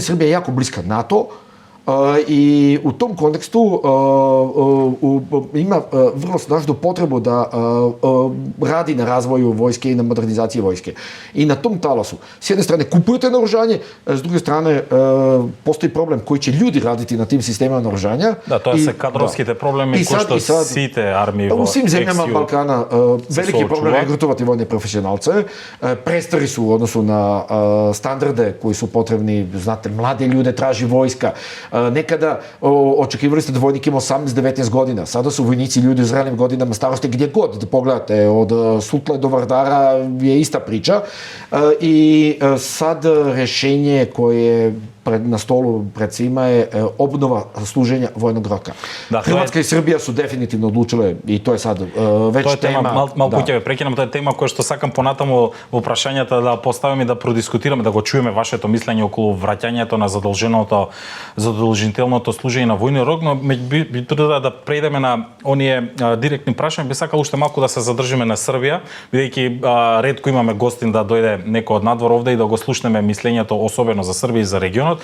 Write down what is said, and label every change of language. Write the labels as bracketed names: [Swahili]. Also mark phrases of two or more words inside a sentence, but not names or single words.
[Serbian] Srbija je jako bliska NATO i u tom kontekstu ima vrlo snažnu potrebu da radi na razvoju vojske i na modernizaciji vojske. I na tom talasu, s jedne strane kupujete naoružanje, s druge strane postoji problem koji će ljudi raditi na tim sistemima naoružanja. [Macedonian] Da, тоа се кадровските проблеми кои што сите армии во [Serbian] u svim zemljama Balkana veliki problem je regrutovati vojne profesionalce. Prestari su u odnosu na standarde koji su potrebni, znate, mlade ljude traži vojska. Nekada očekivali ste da vojnik ima 18-19 godina, sada su vojnici ljudi u zrelim godinama starosti gdje god da pogledate, od Sutle do Vardara je ista priča i sad rješenje koje na stolu pred svima je obnova služenja vojnog roka. Da, Hrvatska i Srbija su definitivno odlučile i to je sad već [Macedonian] тоа е [Serbian] tema. [Macedonian] Малку ќе ве прекинам, тоа е тема која што сакам понатаму во прашањата да поставиме и да продискутираме, да го чуеме вашето мислење околу враќањето на задолжителното служење на војни рок, но би да преидеме на оние директни прашања, би сакал уште малку да се задржиме на Србија, бидејќи ретко имаме гостин да дојде некој од надвор овде и да го слушнеме мислењето особено за Србија и за регионот.